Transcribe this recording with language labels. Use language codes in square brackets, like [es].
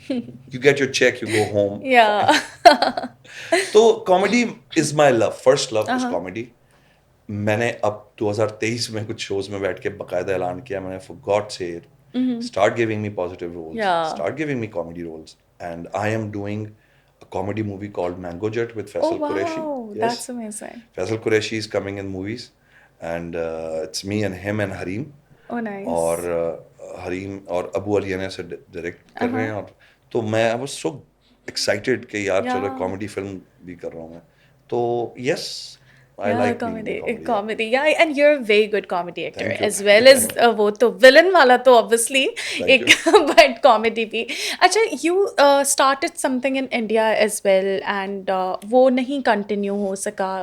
[en] You get your check, you go home. تو comedy is my love, first love is comedy. [ur] میں نے اب 2023 میں کچھ شوز میں بیٹھ کے باقاعدہ اعلان کیا، میں نے [en] For God sake start giving me positive roles, start giving me comedy roles. And I am doing a comedy movie called Mango Jet with Faisal Qureshi. Yes. That's amazing. Faisal Qureshi is coming in movies and it's me and him and Hareem. Oh, nice. [ur] اور حریم اور ابو علی نے سے direct کر رہے ہیں. اور تو میں [en] I was so excited [ur] کہ یار چلو کامیڈی فلم بھی کر رہا ہوں میں. [en] تو yes I Yeah, like being in comedy, comedy. comedy. Yeah, and you're a very good comedy actor Thank you. as well as وہ تو villain والا تو obviously Thank [ur] ایک [en] you. but comedy بھی. اچھا, you started something in India as well and [ur] وہ نہیں continue ہو سکا.